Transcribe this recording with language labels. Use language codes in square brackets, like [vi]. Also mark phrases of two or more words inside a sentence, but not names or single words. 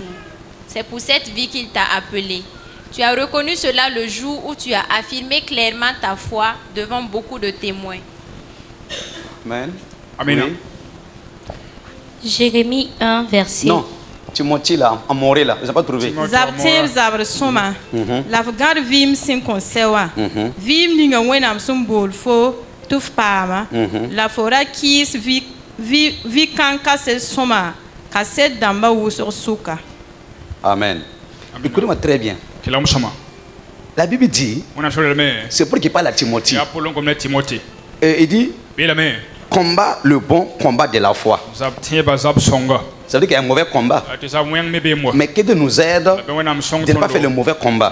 [fr] C'est pour cette vie qu'il t'a appelé. Tu as reconnu cela le jour où tu as affirmé clairement ta foi devant beaucoup de témoins. Amen. Amen. Oui. Jérémie 1, verset. Non, Timothée là, en moré là, vous n'avez pas trouvé. [mos] Zabtem zabre soma. La vgar vim sim konsewa. Vim ninga wenam sum bolfo tuf pama. La fora kis vi kanka se soma. Kaset damba wusor suka. [fr] Amen. Écoutez-moi très bien. La Bible dit, c'est pour qu'il parle à Timothée. Et il dit, combat le bon combat de la foi. Ça veut dire qu'il y a un mauvais combat. Mais que Dieu nous aide de ne pas faire le mauvais combat.